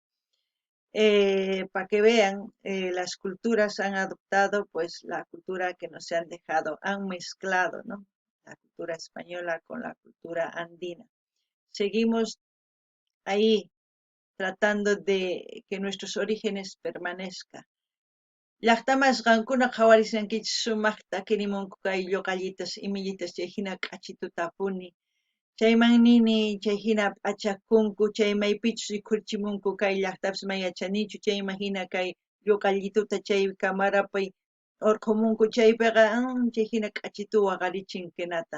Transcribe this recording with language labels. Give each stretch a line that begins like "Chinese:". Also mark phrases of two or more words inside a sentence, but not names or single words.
Spanish: Para que vean, las culturas han adoptado pues la cultura que nos han dejado, han mezclado, ¿no? La cultura española con la cultura andina. Seguimos ahí tratando de que nuestros orígenes permanezcan.
Quechua: Llaqtamas qankuna qhawarisqankichis sumaqta kirimunku kay lluqallitas imillitas chay hina k'achitutapuni Chayman nini chay hina p'achakunku chay maypichus rikurchimunku kay llaqtapas may yachanichu chayman hina kay lluqallituta chay kamarapay urqumunku chaypiqa chay hina k'achituwan waqarichin hinata.